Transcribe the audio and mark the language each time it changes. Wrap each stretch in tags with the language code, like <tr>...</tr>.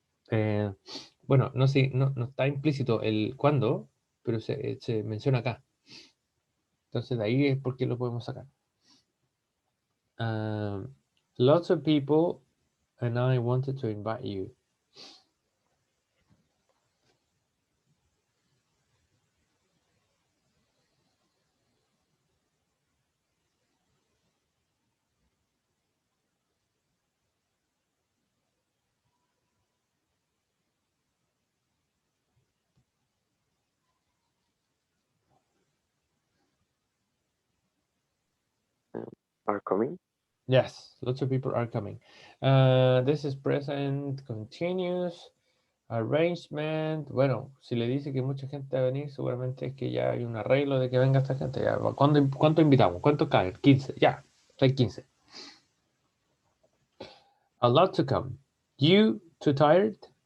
<es>Bueno, no está implícito el cuándo, pero se menciona acá. Entonces de ahí es porque lo podemos sacar.</es> <en>Lots of people and I wanted to invite you. Are coming? Yes, lots of people are coming. This is present continuous arrangement.</en> <es>Bueno, si le dice que mucha gente va a venir, seguramente es que ya hay un arreglo de que venga esta gente. Ya. ¿Cuánto invitamos? ¿Cuántos caen? 15. Ya, hay 15.</es> <en>A lot to come. You too tired?</en>